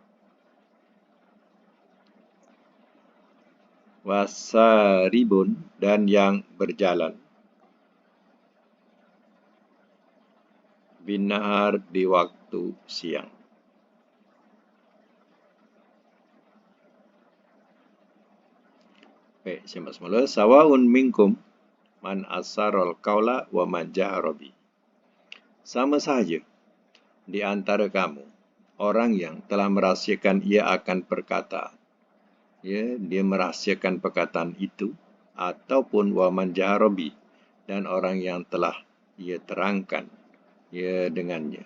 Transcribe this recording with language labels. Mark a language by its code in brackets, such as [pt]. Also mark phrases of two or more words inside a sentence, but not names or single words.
[ms] Wasaribun, dan yang berjalan. Binahar, di waktu siang. Baik, simak semula. [ar] سواء منكم من أسر القول ومن جهر به. [ms] Sama sahaja di antara kamu orang yang telah merahsiakan ia akan perkataan. Ya, dia merahsiakan perkataan itu, ataupun [ar] ومن جهر به, [ms] dan orang yang telah ia terangkan ya dengannya.